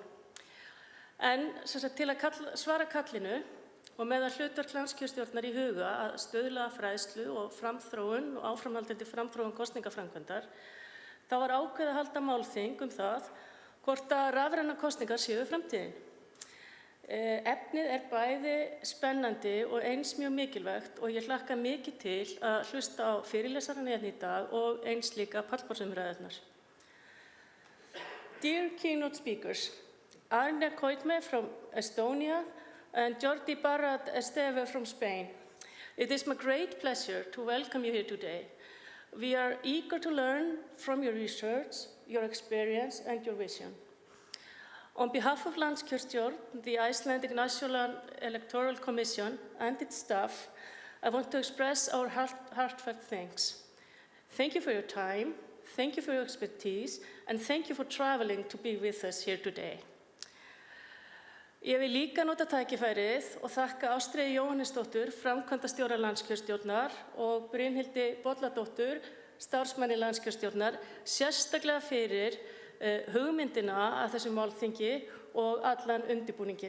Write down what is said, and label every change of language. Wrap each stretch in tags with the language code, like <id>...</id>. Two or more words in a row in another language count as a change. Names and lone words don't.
<is>En til að svara kallinu og með að hlutverk landskjörstjórnar í huga að stuðla að fræðslu og framþróun og áframhaldandi framþróun kosningaframkvæmdar, þá var ákveðið að halda málþing það hvort að rafrænar kosningar séu framtíðin. Efnið bæði spennandi og eins mjög mikilvægt og ég hlakka mikið til að hlusta á fyrirlesarana hérna í dag og eins líka pallborðsumræðurnar.</is> <en>Dear keynote speakers, Arne Koitme from Estonia and Jordi Barat Esteve from Spain. It is my great pleasure to welcome you here today. We are eager to learn from your research, your experience and your vision. On behalf of Landskjörstjórn, the Icelandic National Electoral Commission and its staff, I want to express our heartfelt thanks. Thank you for your time, thank you for your expertise, and thank you for traveling to be with us here today.</en> <is>Ég vil líka nota tækifærið og þakka Ástríði Jóhannesdóttur, framkvæmdastjóra Landskjörstjórnar og Brynhildi Bolladóttur, starfsmanni Landskjörstjórnar, sérstaklega fyrir hugmyndina að þessu málþingi og allan undirbúningin.</is>